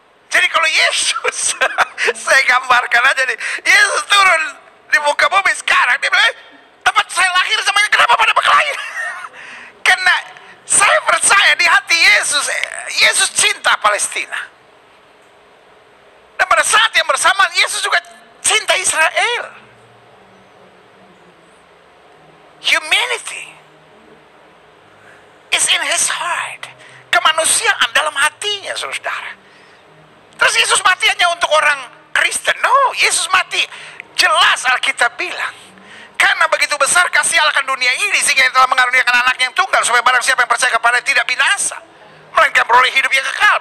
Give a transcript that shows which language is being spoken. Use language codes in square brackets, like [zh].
[id] Jadi kalau Yesus, saya gambarkan aja nih, Yesus turun di muka bumi sekarang, dia bilang, tempat saya lahir semuanya kenapa pada berkelahi? Karena saya percaya di hati Yesus, Yesus cinta Palestina. Dan pada saat yang bersamaan, Yesus juga cinta Israel. [en] Humanity is in his heart. [id] Kemanusiaan dalam hatinya, saudara. Terus Yesus mati hanya untuk orang Kristen? No, Yesus mati, jelas Alkitab bilang, karena begitu besar kasih Allah akan dunia ini, sehingga Dia telah mengaruniakan anak yang tunggal, supaya barang siapa yang percaya kepada tidak binasa, melainkan beroleh hidup yang kekal.